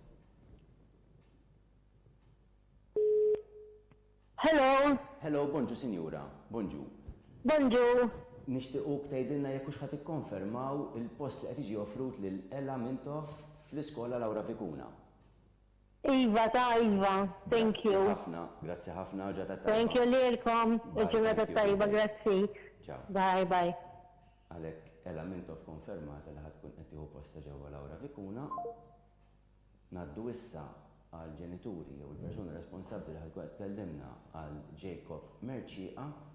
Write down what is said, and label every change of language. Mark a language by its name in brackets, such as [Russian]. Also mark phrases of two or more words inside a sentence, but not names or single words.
[English] Hello. [Maltese] Hello, bonġu sinjura, bonġu. Bonġu. Nixtiequk tgħidilna jekk hux ħadd ikkonfermaw il-post li qed jiġi offrut lil Ela Mintoff fl-iskola Lawra Vikuna. Iva, Iva, [English] thank you. [Maltese] Grazzi ħafna, ġata tajba. [English] Thank you [Maltese] lilkom, ġurnata tajba, grazzi. Ciao. [English] Bye, bye. [Maltese] Għalhekk Ela Mintoff konfermata li ħadkun qed tieħu posta ġewwa Lawra Vikuna. Ngħaddu issa għal ġenituri jew il-persuna responsabbli li ħadkun qed tkellimna għal Jacob Merċieqa.